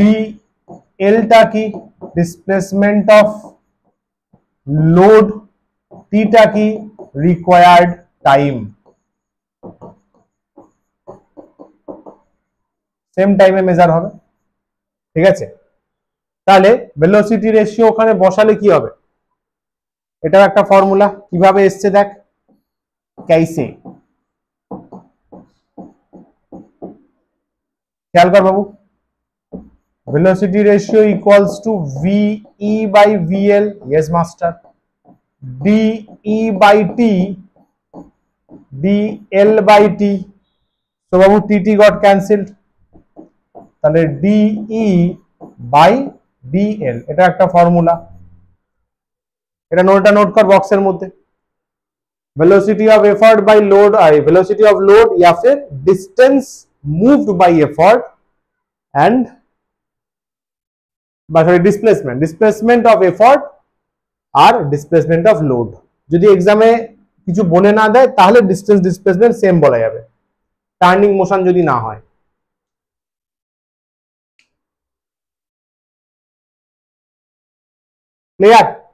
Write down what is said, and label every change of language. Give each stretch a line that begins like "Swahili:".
Bangla: ডিএলটা কি? Displacement of load. টিটা কি? Required time. সেম টাইমে মেজার হবে। ঠিক আছে, তাহলে ভেলোসিটি রেশিও ওখানে বসালে কি হবে? এটাও একটা ফর্মুলা। কিভাবে এসছে দেখ,
Hindi: कैसे,
Bangla: খেয়াল কর বাবু,
English: velocity ratio equals to VE by VL, yes master, DE by T, DL by T, so
Bangla: Babu
English: TT got cancelled,
Bangla: তাহলে DE by DL, এটা একটা ফর্মুলা, এটা নোট কর বক্সের মধ্যে।
English: velocity of effort by load, velocity of load
Hindi: या फिर
English: distance moved by effort and displacement of effort আর displacement of load।
Bangla: যদি এক্সামে কিছু বলে না দেয় তাহলে ডিস্টেন্স ডিসপ্লেসমেন্ট সেম বলা যাবে, টার্নিং মোশন যদি না হয়। ক্লিয়ার?